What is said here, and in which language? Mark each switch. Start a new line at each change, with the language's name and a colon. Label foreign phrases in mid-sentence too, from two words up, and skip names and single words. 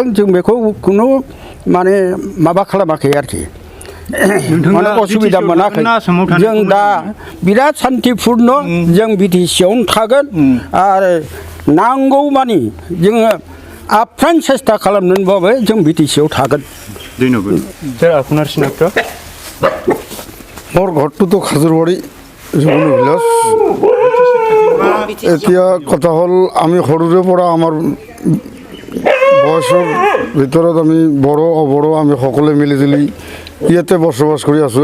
Bodo: जों बेखौ खुनु माने माबा खालामाखै आरोखि, माने असुबिदा मोनाखै। जों दा बिराद सान्तिपुर्ण जों BTC आवनो थागोन आरो नांगौ मानि जोङो आप्राण सेस्था खालामनानैबाबो जों BTC आव थागोन।
Assamese: ধন্যবাদ। স্যার আপনার চিনাক্ত? মোৰ ঘৰটোতো খাজুৰবাৰী জগদ্বী ভিলেজ। এতিয়া কথা হ'ল আমি সৰুৰে পৰা আমাৰ বয়সৰ ভিতৰত আমি বড়ো অবড়ো আমি সকলোৱে মিলিজুলি ইয়াতে বসবাস কৰি আছোঁ।